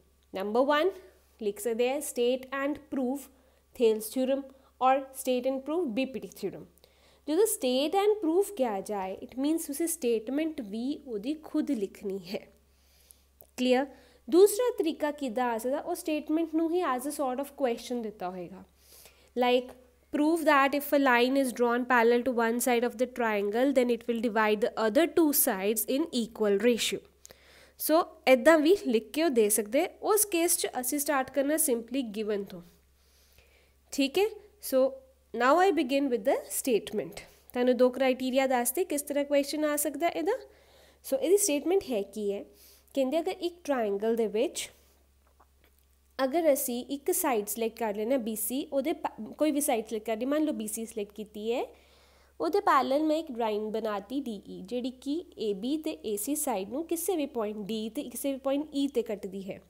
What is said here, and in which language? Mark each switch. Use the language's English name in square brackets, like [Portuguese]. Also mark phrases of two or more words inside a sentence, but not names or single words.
[English] ਨੰਬਰ 1 [Punjabi] ਲਿਖ ਸਕਦੇ ਹੈ [English] state and prove Thales theorem ਔਰ state and prove BPT theorem. [Punjabi] ਜਦੋਂ [English] state and proof [Punjabi] ਕਿਹਾ ਜਾਏ [English] it means [Punjabi] ਤੁਸੀਂ ਸਟੇਟਮੈਂਟ ਵੀ ਉਹਦੀ ਖੁਦ ਲਿਖਣੀ ਹੈ। [English] ਕਲੀਅਰ। [Punjabi] ਦੂਸਰਾ ਤਰੀਕਾ ਕਿੱਦਾਂ ਆ ਸਕਦਾ, ਉਹ ਸਟੇਟਮੈਂਟ ਨੂੰ ਹੀ [English] as a sort of question [Punjabi] ਦਿੱਤਾ ਹੋਏਗਾ [English] ਲਾਈਕ prove that if a line is drawn parallel to one side of the triangle then it will divide the other two sides in equal ratio। [Punjabi] ਸੋ ਇੱਦਾਂ ਵੀ ਲਿਖ ਕੇ ਉਹ ਦੇ ਸਕਦੇ। ਉਸ ਕੇਸ 'ਚ ਅਸੀਂ ਸਟਾਰਟ ਕਰਨਾ [English] simply given [Punjabi] ਤੋਂ। ਠੀਕ ਹੈ, [English] ਸੋ now I begin with the statement। [Punjabi] ਤੁਹਾਨੂੰ ਦੋ ਕ੍ਰਾਈਟੀਰੀਆ ਦੱਸਦੇ ਕਿਸ ਤਰ੍ਹਾਂ ਕੁਐਸਚਨ ਆ ਸਕਦਾ ਇਹਦਾ। ਸੋ ਇਹਦੀ ਸਟੇਟਮੈਂਟ ਹੈ ਕੀ ਹੈ, ਕਹਿੰਦੇ ਅਗਰ ਇੱਕ ਟਰਾਇੰਗਲ ਦੇ ਵਿੱਚ ਅਗਰ ਅਸੀਂ ਇੱਕ ਸਾਈਡ ਸਿਲੈਕਟ ਕਰ ਲੈਣਾ BC, ਉਹਦੇ ਕੋਈ ਵੀ ਸਾਈਡ ਸਿਲੈਕਟ ਕਰਨੀ, ਮੰਨ ਲਓ BC ਸਿਲੈਕਟ ਕੀਤੀ ਹੈ, ਉਹਦੇ ਪੈਰਲਲ ਮੈਂ ਇੱਕ ਲਾਈਨ ਬਣਾਤੀ DE ਜਿਹੜੀ ਕਿ AB ਅਤੇ AC ਸਾਈਡ ਨੂੰ ਕਿਸੇ ਵੀ ਪੁਆਇੰਟ D ਅਤੇ ਕਿਸੇ ਵੀ ਪੁਆਇੰਟ E 'ਤੇ ਕੱਟਦੀ ਹੈ।